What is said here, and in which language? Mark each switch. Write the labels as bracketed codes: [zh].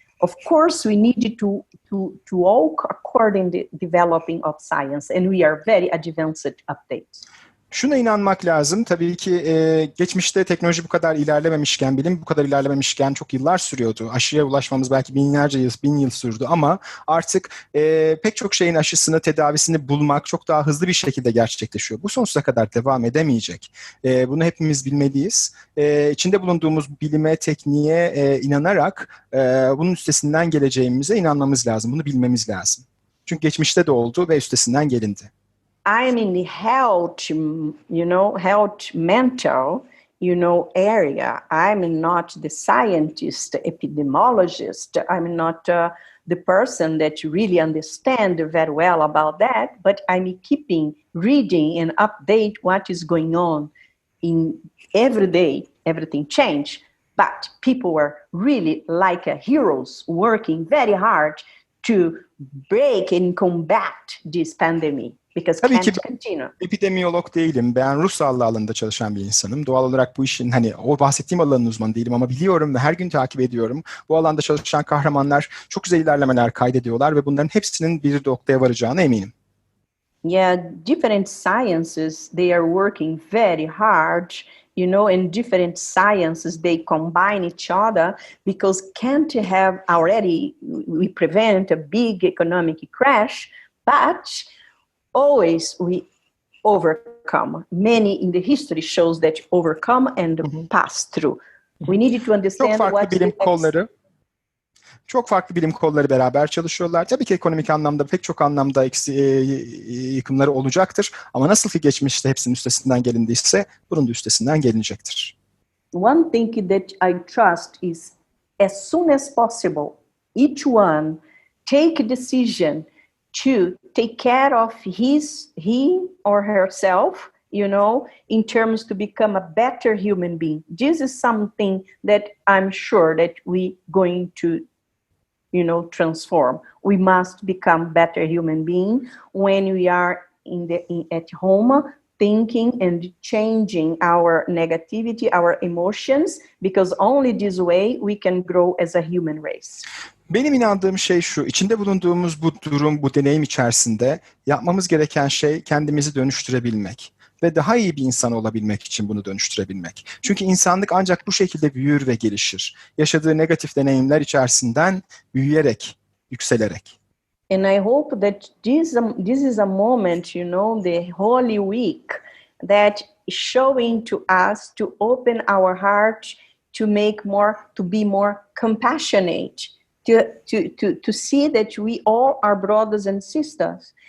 [en] Of course, we need to walk according to developing of science, and we are very advanced updates. [tr] Şuna inanmak lazım. Tabii ki geçmişte teknoloji bu kadar ilerlememişken, bilim bu kadar ilerlememişken çok yıllar sürüyordu. Aşıya ulaşmamız belki binlerce yıl, 1000 yıl sürdü ama artık pek çok şeyin aşısını, tedavisini bulmak çok daha hızlı bir şekilde gerçekleşiyor. Bu sonsuza kadar devam edemeyecek. Bunu hepimiz bilmeliyiz. İçinde bulunduğumuz bilime, tekniğe inanarak bunun üstesinden geleceğimize inanmamız lazım. Bunu bilmemiz lazım. Çünkü geçmişte de oldu ve üstesinden gelindi. [en] I'm in the health, health mental, area. I'm not the scientist, epidemiologist. I'm not the person that really understand very well about that, but I'm keeping reading and update what is going on in every day. Everything change, but people were really like heroes working very hard to break and combat this pandemic. [tr] Tabii ki epidemiyolog değilim. Ben ruh sağlığı alanında çalışan bir insanım. Doğal olarak bu işin o bahsettiğim alanın uzmanı değilim ama biliyorum ve her gün takip ediyorum. Bu alanda çalışan kahramanlar çok güzel ilerlemeler kaydediyorlar ve bunların hepsinin bir noktaya varacağına eminim. [en] Yeah, different sciences, they are working very hard, and different sciences, they combine each other because can't have already, we prevent a big economic crash, but always we overcome. Many in the history shows that overcome and pass through. We need to understand [tr] Çok farklı bilim kolları beraber çalışıyorlar. Tabii ki ekonomik anlamda pek çok anlamda yıkımları olacaktır. Ama nasıl ki geçmişte hepsinin üstesinden gelindiyse bunun da üstesinden gelinecektir. [en] One thing that I trust is as soon as possible, each one take a decision to take care of he or herself, in terms to become a better human being. This is something that I'm sure that we going to, transform. We must become better human being when we are at home, thinking and changing our negativity, our emotions, because only this way we can grow as a human race. [tr] Benim inandığım şey şu, içinde bulunduğumuz bu durum, bu deneyim içerisinde yapmamız gereken şey kendimizi dönüştürebilmek ve daha iyi bir insan olabilmek için bunu dönüştürebilmek. Çünkü insanlık ancak bu şekilde büyür ve gelişir. Yaşadığı negatif deneyimler içerisinden büyüyerek, yükselerek. [en] And I hope that this is a moment, the Holy Week, that is showing to us to open our heart to be more compassionate. To see that we all are brothers and sisters.